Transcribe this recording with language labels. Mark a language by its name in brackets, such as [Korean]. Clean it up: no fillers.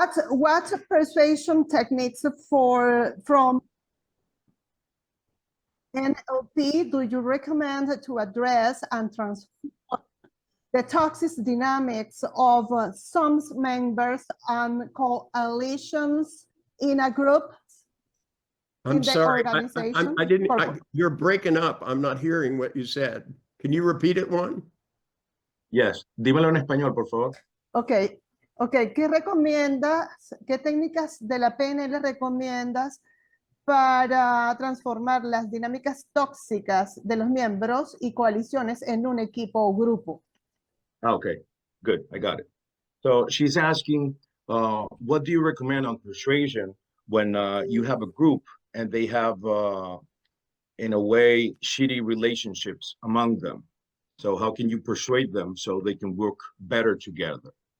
[English] What persuasion techniques from NLP do you recommend to address and transform the toxic dynamics of some members and coalitions in a group? I'm sorry, I didn't, you're breaking up. I'm not hearing what you said. Can you repeat it, Juan? Yes. [Spanish] Dímelo en español, por favor. Okay. ¿Qué recomiendas? ¿Qué técnicas de la PNL recomiendas para transformar las dinámicas tóxicas de los miembros y coaliciones en un equipo o grupo? [English] Okay, good. I got it. So she's asking, what do you recommend on persuasion when you have a group and they have, in a way, shitty relationships among them? So how can you persuade them so they can work better together?